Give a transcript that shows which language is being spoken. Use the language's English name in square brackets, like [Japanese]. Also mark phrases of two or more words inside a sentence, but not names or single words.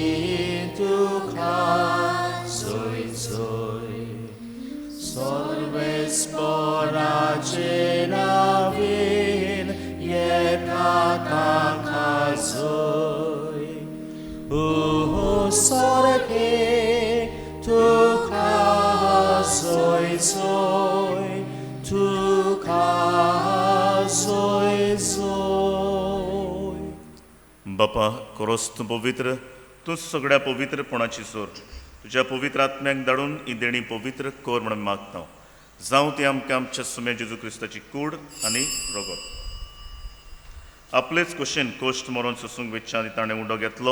[Konkani] Sporacena jedna kakazoi sorge tu kazoi zoi tu kazoi zoi. बापा कोरोस तूं पवित्र तूं सगळ्या पवित्रपणाची सोर. तुज्या पवित्र आत्म्याक धाडून ही देणी पवित्र कोर म्हणून मागता. जावं ती आमकां आमच्या सुम्या जेजू क्रिस्ताची कूड आनी रगत. आपलेच कुशीन कोश्ट मरोन सोसूंक वेच्च्यान ताणें उंडो घेतलो.